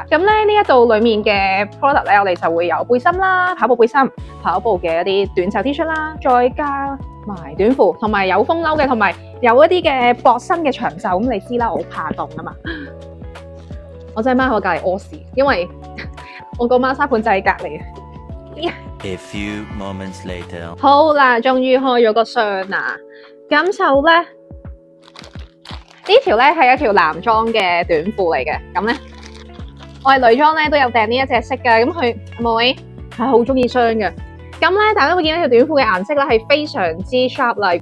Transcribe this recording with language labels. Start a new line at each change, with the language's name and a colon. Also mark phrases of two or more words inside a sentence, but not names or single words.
Cantonese: 咁咧呢一度裡面嘅 product 咧，我哋就會有背心啦、跑步背心、跑步嘅一啲短袖 T 恤啦，再加埋短褲，同埋有風褸嘅，同埋有一啲嘅薄身嘅長袖。咁你知啦，我怕凍啊嘛。我真係踎喺我隔離屙屎，因為我個孖沙盤就喺隔離。
English: A few moments later，
Cantonese: 好啦，終於開咗個箱啦。咁就咧，呢條咧係一條男裝嘅短褲嚟嘅。咁咧，我係女裝咧都有訂呢一隻色嘅。咁佢妹係好中意箱嘅。咁咧，大家會見到條短褲嘅顏色咧係非常之 sharp 啦。